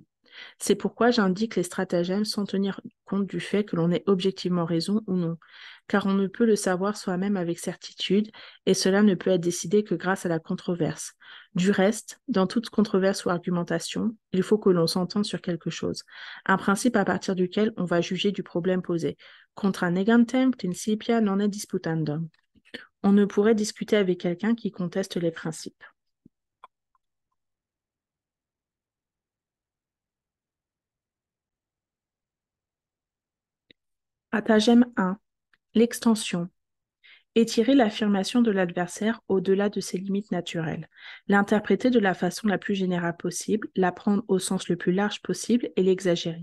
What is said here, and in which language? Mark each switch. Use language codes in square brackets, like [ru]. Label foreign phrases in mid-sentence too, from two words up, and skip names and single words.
[fr] C'est pourquoi j'indique les stratagèmes sans tenir compte du fait que l'on ait objectivement raison ou non, car on ne peut le savoir soi-même avec certitude, et cela ne peut être décidé que grâce à la controverse. Du reste, dans toute controverse ou argumentation, il faut que l'on s'entende sur quelque chose, un principe à partir duquel on va juger du problème posé. [la] Contra negantem principia non est disputandum. [fr] On ne pourrait discuter avec quelqu'un qui conteste les principes. Stratagème 1. L'extension. Étirer l'affirmation de l'adversaire au-delà de ses limites naturelles, l'interpréter de la façon la plus générale possible, la prendre au sens le plus large possible et l'exagérer.